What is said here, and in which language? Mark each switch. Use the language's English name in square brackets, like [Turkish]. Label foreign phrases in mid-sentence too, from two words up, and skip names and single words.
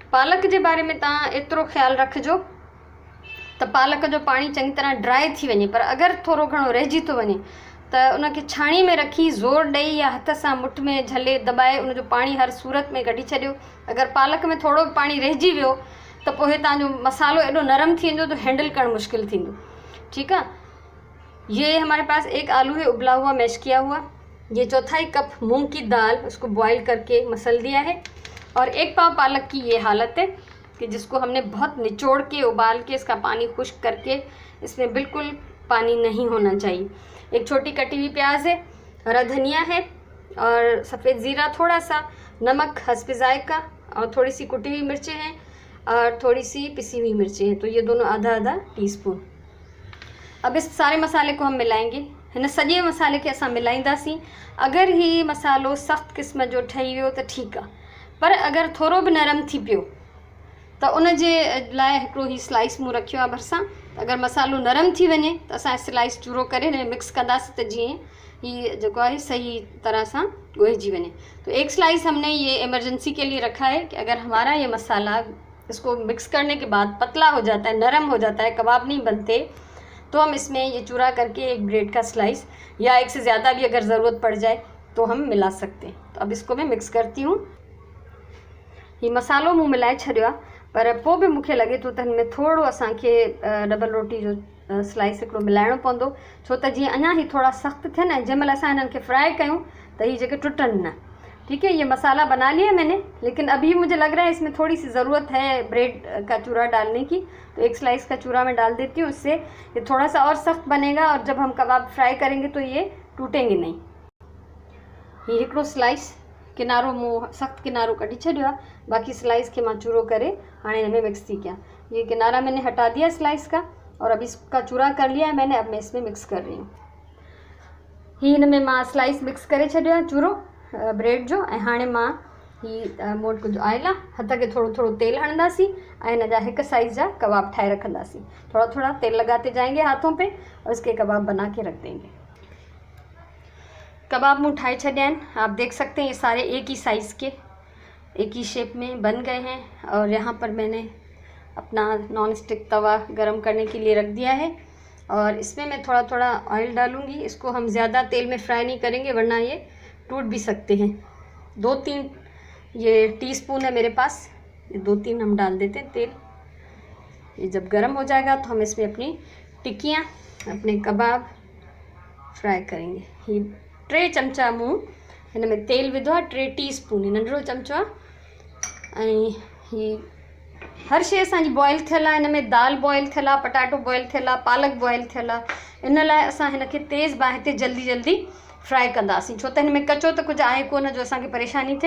[Sindhi] पालक जे बारे में तव्हां एतिरो ख़्यालु रखिजो त पालक जो पाणी चङी तरह ड्राई थी वञे, पर अगरि थोरो घणो रहिजी थो वञे त उनखे छाणी में रखी ज़ोर ॾेई या हथ सां मुठ में झले दॿाए उनजो पाणी हर सूरत में कढी छॾियो। अगरि पालक में थोरो बि पाणी रहिजी वियो त पोइ तव्हांजो मसालो एॾो नरम थी वेंदो तो हैंडल करणु मुश्किल थींदो। [Hindi] ठीक है, ये हमारे पास एक आलू है उबला हुआ, मैश किया हुआ। ये चौथाई कप मूंग की दाल, उसको बॉईल करके मसल दिया है। और एक पाव पालक की ये हालत है कि जिसको हमने बहुत निचोड़ के उबाल के इसका पानी खुश्क करके, इसमें बिल्कुल पानी नहीं होना चाहिए। एक छोटी कटी हुई प्याज है, हरा धनिया है और सफ़ेद ज़ीरा, थोड़ा सा नमक हस्ब जायका, और थोड़ी सी कुटी हुई मिर्चें हैं और थोड़ी सी पिसी हुई मिर्चें हैं। तो ये दोनों आधा आधा टीस्पून। अब इस सारे मसाले को हम मिलाएंगे। [Sindhi] हिन सॼे मसाले खे असां मिलाईंदासीं। अगरि ही मसालो सख़्तु क़िस्म जो ठही वियो त ठीकु आहे, पर अगरि थोरो बि नरम थी पियो त उन जे लाइ हिकिड़ो ही स्लाइस मूं रखियो आहे भरिसां। अगरि मसालो नरम थी वञे त असां स्लाइस चूरो करे हिन में मिक्स कंदासीं त जीअं ही जेको आहे सही तरह सां ॻोहिजी वञे। [Hindi] तो एक स्लाइस हमने ये इमरजेंसी के लिए रखा है कि अगर हमारा ये मसाला इसको मिक्स करने के बाद पतला हो जाता है, नरम हो जाता है, कबाब नहीं बनते, तो हम इसमें ये चूरा करके एक ब्रेड का स्लाइस या एक से ज़्यादा भी अगर ज़रूरत पड़ जाए तो हम मिला सकते हैं। तो अब इसको मैं मिक्स करती हूँ। [Sindhi] ये मसालो मूं मिलाए छॾियो आहे, पर पोइ बि मूंखे लॻे थो त हिन में थोरो असांखे डबल रोटी जो स्लाइस हिकिड़ो मिलाइणो पवंदो, छो त जीअं अञा ही थोड़ा सख़्तु थियनि ऐं जंहिं महिल असां हिननि खे फ्राई कयूं त हीअ जेके टुटनि न। [Hindi] ठीक है, ये मसाला बना लिया मैंने, लेकिन अभी मुझे लग रहा है इसमें थोड़ी सी ज़रूरत है ब्रेड का चूरा डालने की। तो एक स्लाइस का चूरा मैं डाल देती हूँ, इससे ये थोड़ा सा और सख्त बनेगा और जब हम कबाब फ्राई करेंगे तो ये टूटेंगे नहीं। [Sindhi] ये हिकिड़ो स्लाइस किनारो मूं सख़्तु किनारो कढी छॾियो आहे, बाक़ी स्लाइस के मैं चूरो करे हाणे हिन में मिक्स थी कयां। [Hindi] ये किनारा मैंने हटा दिया स्लाइस का और अब इसका चूरा कर लिया है मैंने। अब मैं इसमें मिक्स कर रही हूँ। [Sindhi] हिन में मां स्लाइस मिक्स करे छॾियो आहे चूरो ब्रेड जो। ऐं हाणे मां ही मूं वटि कुझु आयल आहे, हथ खे थोरो थोरो तेल हणंदासीं ऐं हिन जा हिकु साइज़ जा कबाब ठाहे रखंदासीं। [Hindi] थोड़ा थोड़ा तेल लगाते जाएंगे हाथों पे और इसके कबाब बना के रख देंगे। [Sindhi] कबाब मूँ ठाहे छॾिया आहिनि, [Hindi] आप देख सकते हैं ये सारे एक ही साइज़ के, एक ही शेप में बन गए हैं। और यहाँ पर मैंने अपना [English] non stick [Hindi] तवा गरम करने के लिए रख दिया है और इसमें मैं थोड़ा थोड़ा ऑयल डालूँगी। इसको हम ज़्यादा तेल में फ्राई नहीं करेंगे वरना ये टूट भी सकते हैं। 2-3 ये टीस्पून है मेरे पास, ये 2-3 हम डाल देते हैं तेल। ये जब गर्म हो जाएगा तो हम इसमें अपनी टिक्कियाँ, अपने कबाब फ्राई करेंगे। [Sindhi] ये 3 चमचा मूं हिन में तेल विधो आहे, 3 टीस्पून, नंढड़ो चमचो आहे। ऐं ही हर शइ असांजी बॉइल थियल आहे। हिन में दाल बॉइल थियल आहे, पटाटो बॉइल थियल आहे, पालक बॉइल थियल आहे। इन लाइ असां हिन खे तेज़ बाहि ते जल्दी जल्दी फ्राई कंदासीं, छो त हिन में कचो त कुझु आहे कोन जो असांखे परेशानी थिए।